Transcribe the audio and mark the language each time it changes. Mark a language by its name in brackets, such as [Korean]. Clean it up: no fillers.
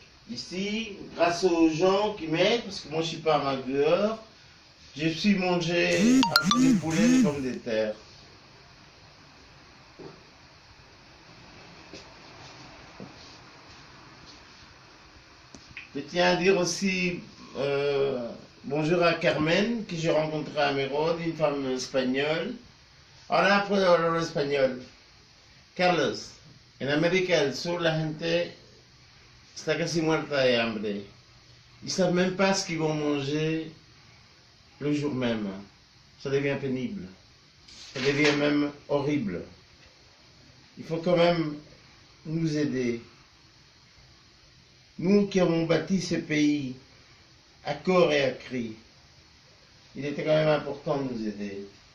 [French] Ici, grâce aux gens qui m'aident, parce que moi je ne suis pas un magueur, je suis mangé un peu de poulet et des pommes de terre. Je tiens à dire aussi bonjour à Carmen, que j'ai rencontré à Mérode, une femme espagnole. [Spanish] Ahora puedo hablar español. Carlos, en América del Sur la gente está casi muerta de hambre. [French] Ils ne savent même pas ce qu'ils vont manger le jour même. Ça devient pénible. Ça devient même horrible. Il faut quand même nous aider. Nous qui avons bâti ce pays à corps et à cri, il était quand même important de nous aider.